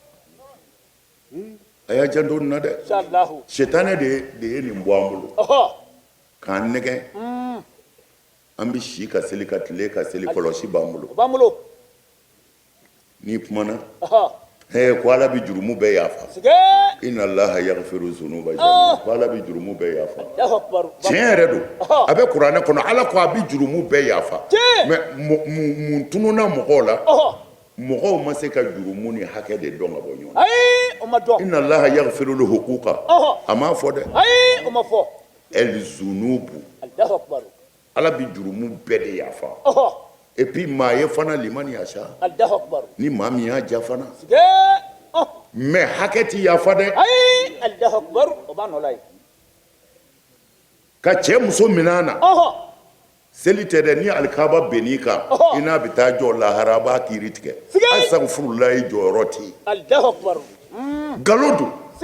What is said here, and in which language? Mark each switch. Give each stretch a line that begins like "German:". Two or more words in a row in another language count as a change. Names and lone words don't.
Bambara: a y'a janto nin na dɛ inshallah setanɛ de ye nin bɔ an bolo k'an nɛgɛ an bɛ si ka seli ka tile ka seli kɔlɔsi b'an bolo n'i kumana ko ala bɛ jurumu bɛɛ yafa
Arabic: إن الله يغفر الذنوب جميعا
Bambara: ko ala bɛ jurumu bɛɛ yafa tiɲɛ yɛrɛ don a bɛ kuranɛ kɔnɔ ala ko a bɛ jurumu bɛɛ yafa mais mun tununa mɔgɔw la mɔgɔw ma se ka jurumu ni hakɛ de dɔn ka bɔ ɲɔgɔn na
Arabic: إن الله يغفر الحقوق
Bambara: a m'a fɔ dɛ el-zunubu ala bɛ jurumu bɛɛ de yafa
French: et puis
Bambara: maa ye fana limani yasa ni maa min y'a ja fana mais hakɛ ti yafa dɛ ka cɛ muso minɛ na seli tɛ dɛ ni alikaba bɛnn'i kan i n'a bɛ taa jɔ lahara a b'a kiiri tigɛ asagfurulayi jɔyɔrɔ tɛ yen nkalon don